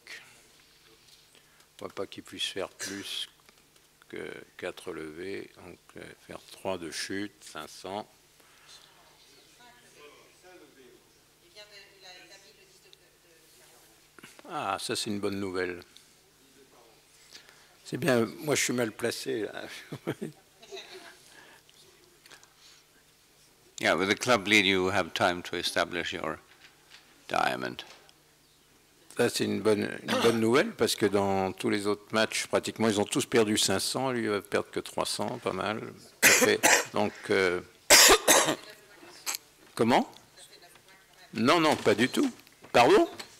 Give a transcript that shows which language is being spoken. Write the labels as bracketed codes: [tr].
[fr] Je ne vois pas qu'ils puissent faire plus que 4 levées, donc faire 3 de chute, 500. Ah, ça c'est une bonne nouvelle. C'est bien, moi je suis mal placé là. [en] Yeah, with the club lead, you have time to establish your diamond. [fr] Ça c'est une bonne nouvelle parce que dans tous les autres matchs, pratiquement, ils ont tous perdu 500. Lui, il va perdre que 300, pas mal. Donc, comment? Non, non, pas du tout. Pardon?